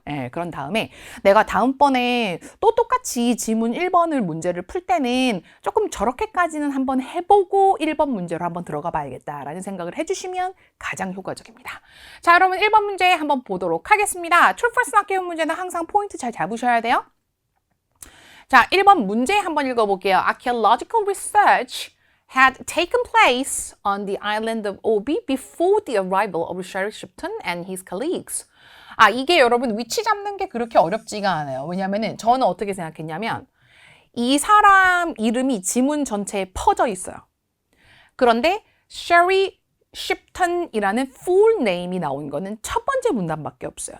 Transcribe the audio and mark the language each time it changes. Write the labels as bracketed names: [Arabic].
[Korean] 네, 그런 다음에 내가 다음번에 또 똑같이 지문 1번을 문제를 풀 때는 조금 저렇게까지는 한번 해보고 1번 문제로 한번 들어가 봐야겠다라는 생각을 해주시면 가장 효과적입니다. 자, 여러분 1번 문제 한번 보도록 하겠습니다. True, false, not given 문제는 항상 포인트 잘 잡으셔야 돼요. 자, 1번 문제 한번 읽어볼게요. [English] Archaeological research had taken place on the island of Obi before the arrival of Sheriff Shipton and his colleagues. [Korean] 아, 이게 여러분 위치 잡는 게 그렇게 어렵지가 않아요. 왜냐면은 저는 어떻게 생각했냐면 이 사람 이름이 지문 전체에 퍼져 있어요. 그런데 Sherry Shipton이라는 full name이 나온 거는 첫 번째 문단밖에 없어요.